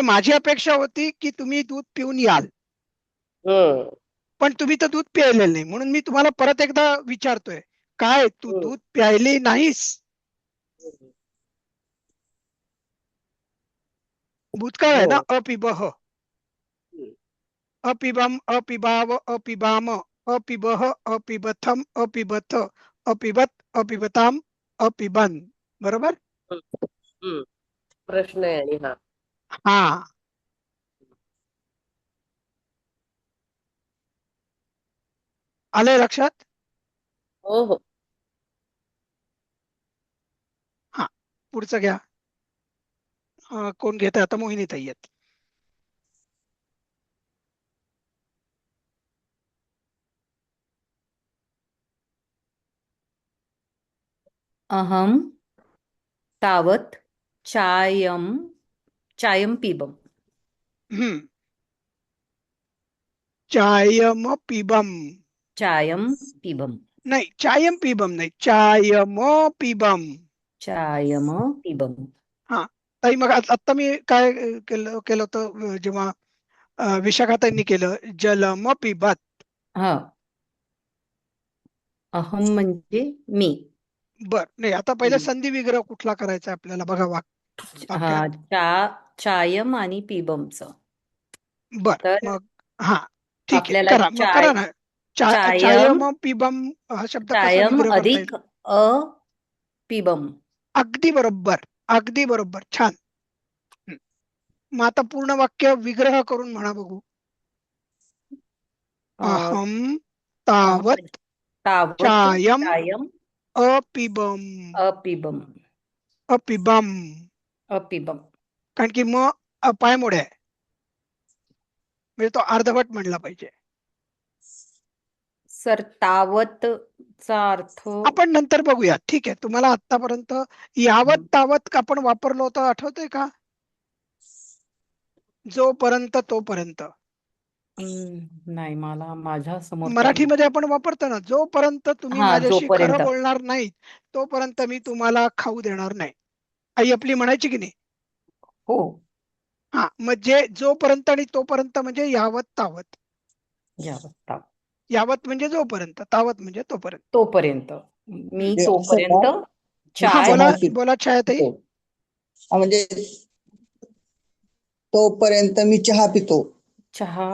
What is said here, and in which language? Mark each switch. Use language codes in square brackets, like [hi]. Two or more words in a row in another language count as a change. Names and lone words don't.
[mr] माझी अपेक्षा होती की तुम्ही दूध पिऊन याल, हम्म, पण तुम्ही तर दूध प्यायलेलं नाही. म्हणून मी तुम्हाला परत एकदा विचारतोय, काय तू हम्म, दूध प्यायले नाहीस? हम्म, भूतकाळ आहे ना. हम्म, अपिबह, हम्म. [sa] अपिबम, अपिबाव, अपिबाम, अपिबह, अपिबथम, अपिबथ, अपिबत, अपिबताम, अपिबन. [mr] बरोबर? हम्म. प्रश्न आहे आणि हा हा, आलंय लक्षात? हो हो हा, पुढचं घ्या. कोण घेत आता? मोहिनी ताई आहेत. [sa] अहम तावत चायम पिबम. हम्म, चायम पिबम. चायम पिबम. [mr] नाही, [sa] चायम पिबम [mr] नाही, [sa] चायम पिबम. चायम पिबम. [mr] हा ताई, मग आता मी काय केलं केलं होतं जेव्हा विशाखाताईंनी केलं, [sa] जलम पिबत. [mr] हा, अहम म्हणजे मी. बर, नाही आता पहिले संधी विग्रह कुठला करायचा आपल्याला बघा हा, वाक्यात. चायम आणि पिबमच. बर, तर मग हा ठीक आहे, आपल्याला करा मग, करा ना. चायम [sa] चायम पिबम [mr] हा शब्द कसा चायम विग्रह करता येईल? अधिक अ पिबम. अगदी बरोबर, अगदी बरोबर, छान. मग आता पूर्ण वाक्य विग्रह करून म्हणा बघू. अ, अहम अहम तावत तावत चायम चायम अपिबम. अपिबम. अपिबम, अपिबम. कारण की मग पायमोड आहे, म्हणजे तो अर्धवट म्हणला पाहिजे. सर, तावतचा अर्थ आपण नंतर बघूया, ठीक आहे. तुम्हाला आतापर्यंत [sa] यावत तावत [mr] आपण वापरलो होतं, आठवतंय का? जोपर्यंत तोपर्यंत. नाही, मला माझ्या समोर तर नाही. मराठीमध्ये आपण वापरतो ना, जोपर्यंत तुम्ही हा, माझ्याशी जोपर्यंत. खरं बोलणार नाही तोपर्यंत मी तुम्हाला खाऊ देणार नाही. आई आपली म्हणायची की नाही? हो, हा, म्हणजे जोपर्यंत आणि तोपर्यंत म्हणजे [sa] यावत तावत. यावत तावत. [mr] यावत म्हणजे जोपर्यंत, तावत म्हणजे तोपर्यंत. तोपर्यंत. मी म्हणजे असं तोपर्यंत का? हा, चाय बोला चहा पितो. बोला छायाताई. म्हणजे तोपर्यंत मी चहा पितो चहा